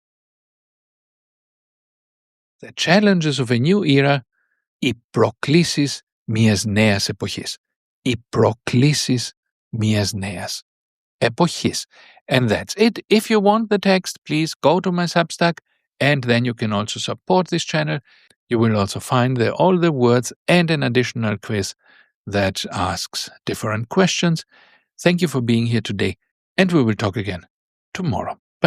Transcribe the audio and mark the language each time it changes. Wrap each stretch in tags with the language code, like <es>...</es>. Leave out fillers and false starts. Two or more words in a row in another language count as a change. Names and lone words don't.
<en>The challenges of a new era,</en> <el>οι προκλήσεις μιας νέας εποχής. Οι προκλήσεις μιας νέας εποχής.</el> <en>And that's it. If you want the text, please go to my Substack, and then you can also support this channel. You will also find all the words and an additional quiz that asks different questions. Thank you for being here today, and we will talk again tomorrow.</en>